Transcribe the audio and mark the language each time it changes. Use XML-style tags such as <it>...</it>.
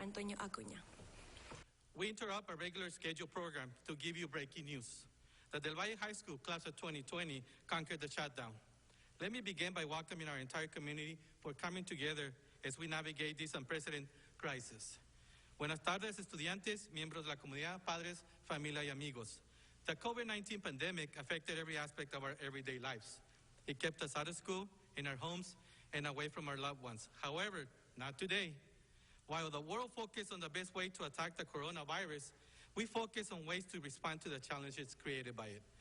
<en>Antonio Acuña. We interrupt our regular scheduled program to give you breaking news. The Del Valle High School Class of 2020 conquered the shutdown. Let me begin by welcoming our entire community for coming together as we navigate this unprecedented crisis.</en> <es>Buenas tardes, estudiantes, miembros de la comunidad, padres, familia y amigos.</es> <en>The COVID-19 pandemic affected every aspect of our everyday lives. It kept us out of school, in our homes, and away from our loved ones. However, not today. While the world focused on the best way to attack the coronavirus, we focus on ways to respond to the challenges created by it.</en>